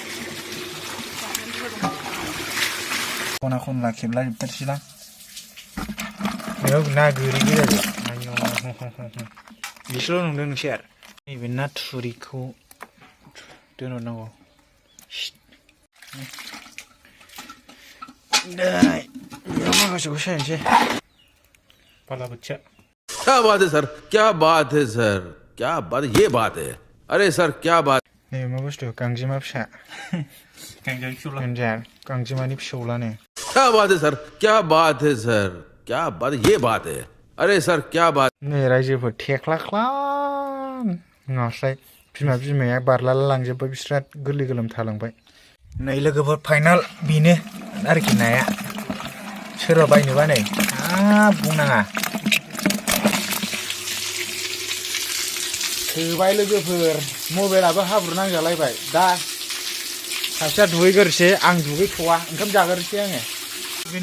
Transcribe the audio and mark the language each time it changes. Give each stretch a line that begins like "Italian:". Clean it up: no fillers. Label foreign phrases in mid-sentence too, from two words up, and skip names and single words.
Bodo: खना खनला खेबला जोबथारसैलां बेयाव ना गोरि गोजा बिसोरल' नुदों नोंसोर नैबे ना थुरिखौ दोनहरनांगौ बेयाव माखासेखौ सायनोसै बालाबाथिया
Hindi: क्या बात है सर क्या बात है सर क्या बात ये बात है अरे सर क्या बात
Bodo: नै मा बुस्थु गांजेमा फिसा गांजेमानि फिसौलानो
Hindi: क्या बात है सर क्या बात है सर क्या बात ये बात है अरे सर क्या बात
Bodo: नै रायजोफोर थेख्लाख्लान नास्राय बिमाया बारलाला लांजोब्बाय बिस्रा गोरलै गोरलाम थालांबाय नै लोगोफोर फाइनाल बेनो आरोखि नाया सोरबा बायनोबा नै बुंनाङा थोबाय लोगोफोर मबाइलाबो हाब्रु नांजालायबाय दा सासेया दुगैग्रोसै आं दुगैथ'वा ओंखाम जाग्रोसै आङो बेनो